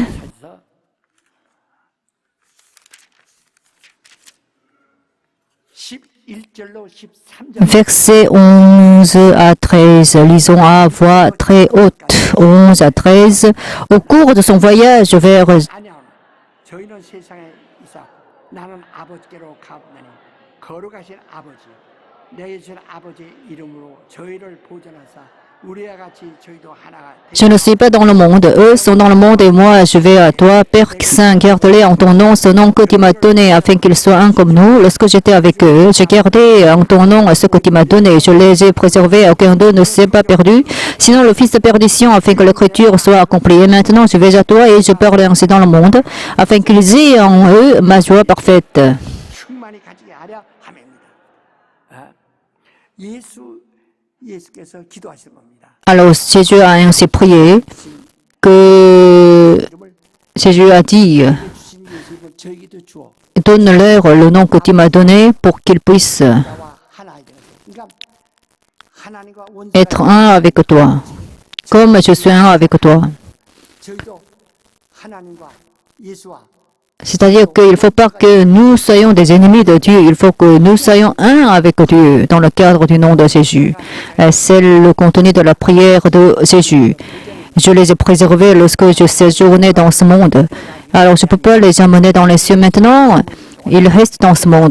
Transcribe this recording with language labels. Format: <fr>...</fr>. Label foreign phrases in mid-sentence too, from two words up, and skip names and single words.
<fr>Versets 11 à 13, lisons à voix très haute, 11 à 13. Au cours de son voyage vers</fr> <ko>저희는 세상에 있어 나는 아버지께로 가옵나니 거룩하신 아버지 내 예수는 아버지의 이름으로 저희를 보존하사 우리와 같이 저희도 하나가</ko> <fr>Je ne suis pas dans le monde, eux sont dans le monde et moi je vais à toi. Père Saint, garde-les en ton nom, ce nom que tu m'as donné, afin qu'ils soient un comme nous. Lorsque j'étais avec eux, j'ai gardé en ton nom ce que tu m'as donné. Je les ai préservés, aucun d'eux ne s'est pas perdu. Sinon le fils de perdition, afin que l'écriture soit accomplie. Et maintenant je vais à toi et je parle ainsi dans le monde, afin qu'ils aient en eux ma joie parfaite.</fr> <ko>충만히 가지게 하려 함입니다. 예수께서 기도하시는 겁니다.</ko> <fr>Alors Jésus a ainsi prié que Jésus a dit,</fr> <ko>주신 예수를 저에게도 주어</ko> <fr>donne-leur le nom que tu m'as donné pour qu'ils puissent</fr> <ko>나와 하나이게 하소서. 그러니까 하나님과</ko> <fr>être un avec toi, comme je suis un avec toi.</fr> <ko>저희도 하나님과 예수와</ko> <fr>C'est-à-dire qu'il ne faut pas que nous soyons des ennemis de Dieu, il faut que nous soyons un avec Dieu dans le cadre du nom de Jésus. C'est le contenu de la prière de Jésus. Je les ai préservés lorsque je séjournais dans ce monde. Alors je ne peux pas les emmener dans les cieux maintenant. Ils restent dans ce monde.</fr>